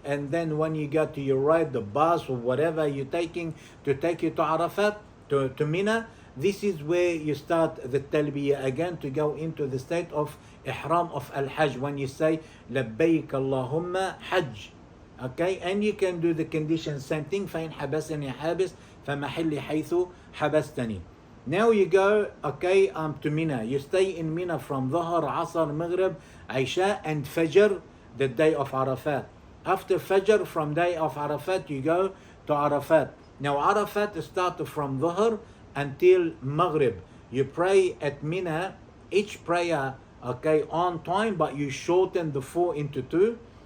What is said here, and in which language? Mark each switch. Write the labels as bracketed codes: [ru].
[en] And then when you get to your ride, the bus or whatever you're taking to take you to Arafat, to Mina, this is where you start the talbiyah again to go into the state of ihram of al-hajj when you say [ar] labbaik Allahumma hajj, [en] okay? And you can do the condition same thing. [ar] فإن حبسني حابس فمحلي حيث حبستني. [en] Now you go, okay, to Mina. You stay in Mina from Dhuhr, Asr, Maghrib, Isha, and Fajr, the day of Arafat. After Fajr, from day of Arafat, you go to Arafat. Now Arafat starts from Dhuhr until Maghrib. You pray at Mina, each prayer, okay, on time, but you shorten the 4 into 2.